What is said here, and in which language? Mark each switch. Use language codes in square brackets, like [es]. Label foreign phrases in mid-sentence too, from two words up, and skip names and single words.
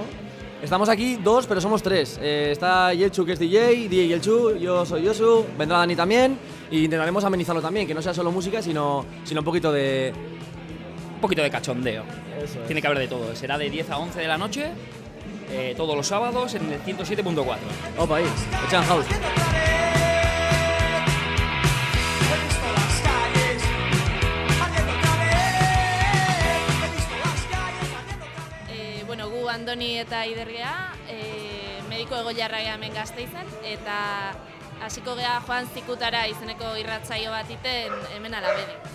[es] Estamos aquí dos, pero somos tres. Está Yelchu, que es DJ Yelchu, yo soy Yosu, vendrá Dani también. Y intentaremos amenizarlo también, que no sea solo música, sino un poquito de... Un poquito de cachondeo. Eso es. Tiene que haber de todo. Será de 10 a 11 de la noche, todos los sábados en el 107.4. Opa, ahí, Ocean House. [eu] Bueno, gu Andoni eta Idergea, mediko egoiarra gea hemen Gasteizen, eta hasiko gea Joan Zikutara izeneko irratsaio bat iten hemen Alabedi.